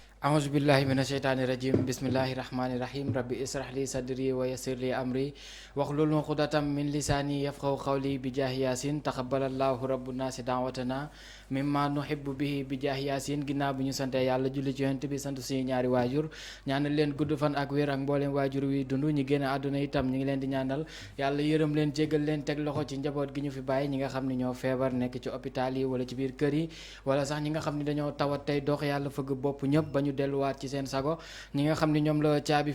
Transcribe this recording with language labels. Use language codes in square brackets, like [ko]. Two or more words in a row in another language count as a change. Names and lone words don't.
[ar] أعوذ بالله من الشيطان الرجيم بسم الله الرحمن الرحيم ربي اسرح لي صدري ويسر لي أمري واحلل عقدة من لساني يفقهوا قولي بجاه ياسين تقبل الله رب الناس دعوتنا مما نحب به بجاه ياسين [wo] ginnaaw bi ñu sante yàlla julli ci yonent bi sant suñu ñaari waajur ñaanal leen gudd fan ak wér ak mbooleem waajur wi dund ñi génn àdduna itam ñu ngi leen di ñaanal yàlla yërëm leen jéggal leen teg loxo ci njaboot gi ñu fi bàyyi ñi nga xam ne ñoo feebar nekk ci hôpital yi wala ci biir kër yi wala sax ñi nga xam ne dañoo tawat tey dox yàlla fëgg bopp ñëpp ba ñu delluwaat ci seen sago ñi nga xam ne ñoom la caabi